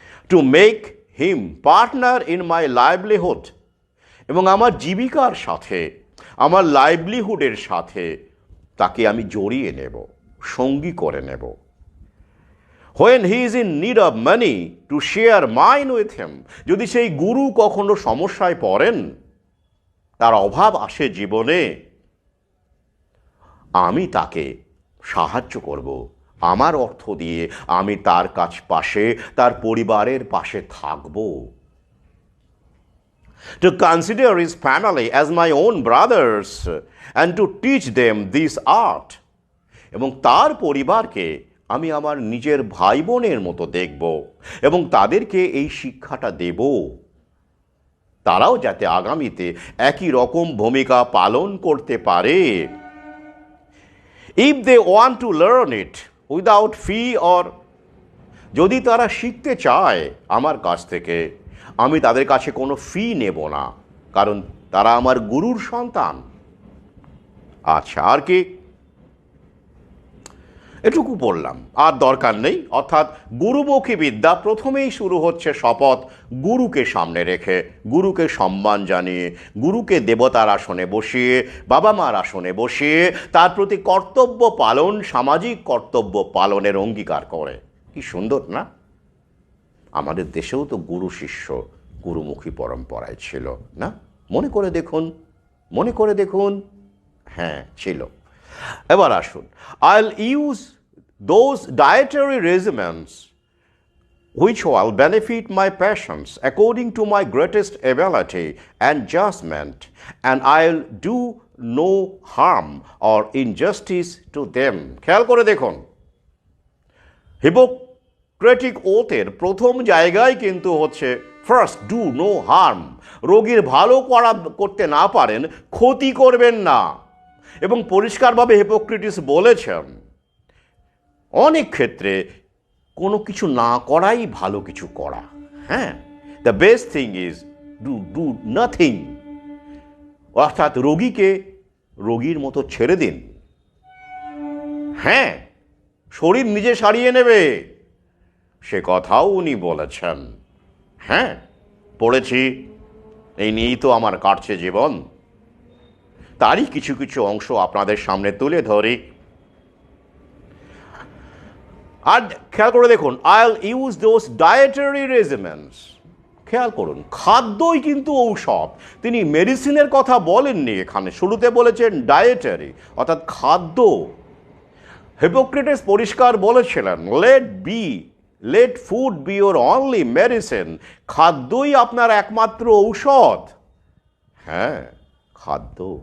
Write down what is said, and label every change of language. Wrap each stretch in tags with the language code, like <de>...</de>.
<en>to make him partner in my livelihood,</en> <bn>এবং আমার জীবিকার সাথে, আমার লাইভলিহুডের সাথে তাকে আমি জড়িয়ে নেব, সঙ্গী করে নেব।</bn> <en>When he is in need of money, to share mine with him.</en> <bn>যদি সেই গুরু কখনো সমস্যায় পড়েন, তার অভাব আসে জীবনে, আমি তাকে সাহায্য করব, আমার অর্থ দিয়ে আমি তার পাশে, তার পরিবারের পাশে থাকব।</bn> <en>To consider his family as my own brothers and to teach them this art.</en> <bn>এবং তার পরিবারকে আমি আমার নিজের ভাই বোনের মতো দেখব এবং তাদেরকে এই শিক্ষাটা দেব, তারাও যাতে আগামীতে একই রকম ভূমিকা পালন করতে পারে।</bn> <en>If they want to learn it without fee, or</en> <bn>যদি তারা শিখতে চায় আমার কাছ থেকে, আমি তাদের কাছে কোনো ফি নেব না, কারণ তারা আমার গুরুর সন্তান। আচ্ছা, আর কি? এটুকু বললাম, আর দরকার নেই। অর্থাৎ গুরুমুখী বিদ্যা প্রথমেই শুরু হচ্ছে শপথ, গুরুকে সামনে রেখে, গুরুকে সম্মান জানিয়ে, গুরুকে দেবতার আসনে বসিয়ে, বাবা মার আসনে বসিয়ে তার প্রতি কর্তব্য পালন, সামাজিক কর্তব্য পালনের অঙ্গীকার করে। কি সুন্দর না? আমাদের দেশেও তো গুরু শিষ্য গুরুমুখী পরম্পরায় ছিল না? মনে করে দেখুন, মনে করে দেখুন। হ্যাঁ, ছিল। এবার আসুন,</bn> <en>I'll use those dietary regimens which will benefit my patients according to my greatest ability and judgment, and I'll do no harm or injustice to them.</en> <bn>খেয়াল করে দেখুন, হিপোক্রেটিক ওথের প্রথম জায়গায় কিন্তু হচ্ছে</bn> <en>First do no harm.</en> <bn>রোগীর ভালো করতে না পারেন, ক্ষতি করবেন না। এবং পরিষ্কারভাবে হিপোক্রেটিস বলেছেন অনেক ক্ষেত্রে কোনো কিছু না করাই ভালো কিছু করা।</bn> <en>হ্যাঁ, the best thing is do nothing.</en> <bn>অর্থাৎ রোগীকে রোগীর মতো ছেড়ে দিন। হ্যাঁ, শরীর নিজে সারিয়ে নেবে, সে কথাও উনি বলেছেন। হ্যাঁ, পড়েছি, এই নিয়েই তো আমার কাটছে জীবন। তারই কিছু কিছু অংশ আপনাদের সামনে তুলে ধরি। আর খেয়াল করে দেখুন,</bn> <en>I'll use those dietary regimens.</en> <bn>খেয়াল করুন, খাদ্যই কিন্তু ঔষধ। তিনি মেডিসিনের কথা বলেননি এখানে, শুরুতে বলেছেন ডায়েটারি, অর্থাৎ খাদ্য। হিপোক্রেটিস পরিষ্কার বলেছিলেন,</bn> <en>Let food be your only medicine.</en> <bn>খাদ্যই আপনার একমাত্র ঔষধ। হ্যাঁ, খাদ্য।</bn>